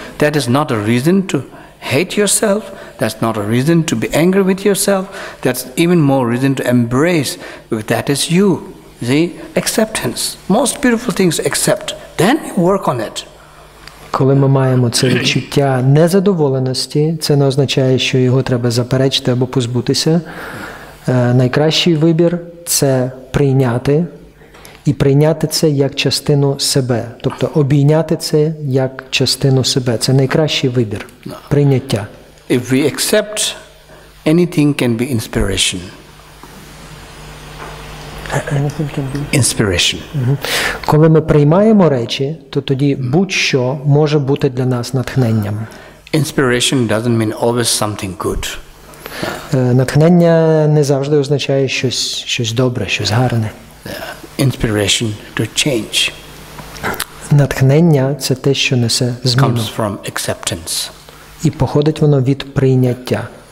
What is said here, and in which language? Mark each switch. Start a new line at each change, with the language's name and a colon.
English: That is not a reason to hate yourself. That's not a reason to be angry with yourself. That's even more reason to embrace. That is you. See, acceptance. Most beautiful things to accept. Then you work on it.
Ukrainian: Коли ми маємо це відчуття незадоволеності, це не означає, що його треба заперечити або позбутися. Найкращий вибір – це прийняти. І прийняти це як частину себе. Тобто обійняти це як частину себе. Це найкращий вибір. Прийняття.
English: If we accept, anything can be inspiration. Inspiration.
Ukrainian: Коли ми приймаємо речі, то тоді будь-що може бути для нас натхненням.
English: Inspiration doesn't mean always something good.
Ukrainian: Натхнення не завжди означає щось добре, щось гарне.
English: Inspiration to change.
Ukrainian: Натхнення – це те, що несе зміну.
English: Comes from acceptance.
Ukrainian: І походить воно від прийняття.